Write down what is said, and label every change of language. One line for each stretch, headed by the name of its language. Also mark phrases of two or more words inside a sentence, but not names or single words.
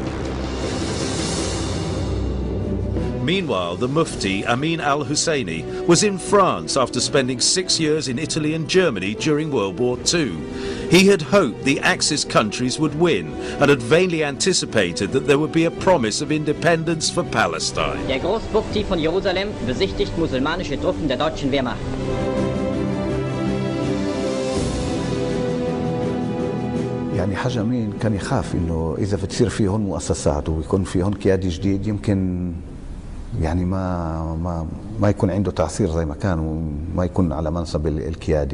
English: Meanwhile, the Mufti Amin al-Husseini was in France after spending 6 years in Italy and Germany during World War II. He had hoped the Axis countries would win and had vainly anticipated that there would be a promise of independence for Palestine.
German: Der Großmufti von Jerusalem besichtigt musulmanische Truppen der deutschen Wehrmacht.
Arabic: يعني حاج أمين كان يخاف إنه إذا بتصير فيهن مؤسسات ويكون فيهن قيادي جديد يمكن يعني ما يكون عنده تأثير زي ما كان وما يكون على منصب القيادي.